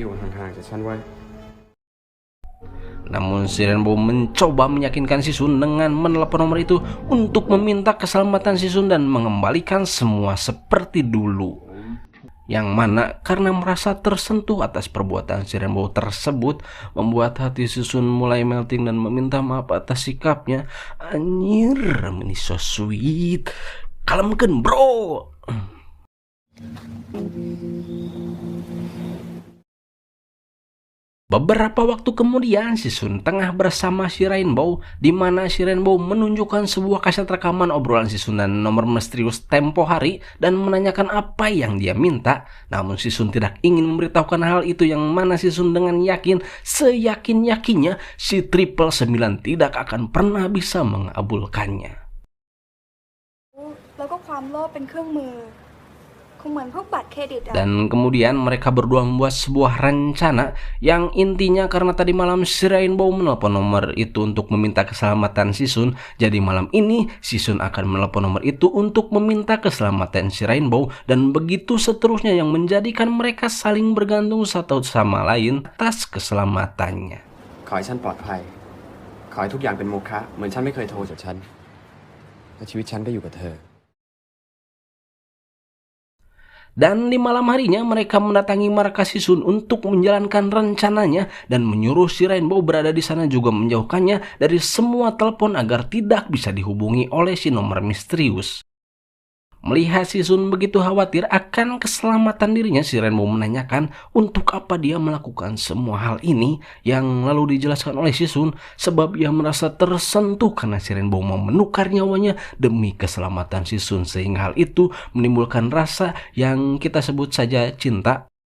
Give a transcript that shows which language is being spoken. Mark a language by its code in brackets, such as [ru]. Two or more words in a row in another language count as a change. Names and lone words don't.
[id] Namun si Rainbow mencoba meyakinkan si Sun dengan menelepon nomor itu untuk meminta keselamatan si Sun dan mengembalikan semua seperti dulu. Yang mana karena merasa tersentuh atas perbuatan si Rainbow tersebut, membuat hati si Sun mulai melting dan meminta maaf atas sikapnya. Anjir, ini [en] so sweet. [su] Kalemkeun bro. [id] Beberapa waktu kemudian, si Sun tengah bersama si Rainbow, di mana si Rainbow menunjukkan sebuah kaset rekaman obrolan si Sun dan nomor misterius tempo hari dan menanyakan apa yang dia minta. Namun si Sun tidak ingin memberitahukan hal itu, yang mana si Sun dengan yakin, seyakin-yakinnya si 999 tidak akan pernah bisa mengabulkannya. [th] แล้วก็ความโลภเป็นเครื่องมือ [id] Dan kemudian mereka berdua membuat sebuah rencana yang intinya karena tadi malam si Rainbow menelpon nomor itu untuk meminta keselamatan si Sun, jadi malam ini si Sun akan menelpon nomor itu untuk meminta keselamatan si Rainbow, dan begitu seterusnya yang menjadikan mereka saling bergantung satu sama lain atas keselamatannya. [th] ขอให้ฉันปลอดภัย ขอให้ทุกอย่างเป็นโมฆะเหมือนฉันไม่เคยโทรจากฉันและชีวิตฉันก็อยู่กับเธอ [id] Dan di malam harinya mereka mendatangi markas si Sun untuk menjalankan rencananya dan menyuruh si Rainbow berada di sana juga menjauhkannya dari semua telepon agar tidak bisa dihubungi oleh si nomor misterius. Melihat si Sun begitu khawatir akan keselamatan dirinya, si Rainbow menanyakan untuk apa dia melakukan semua hal ini, yang lalu dijelaskan oleh si Sun sebab ia merasa tersentuh karena si Rainbow mau menukar nyawanya demi keselamatan si Sun, sehingga hal itu menimbulkan rasa yang kita sebut saja cinta.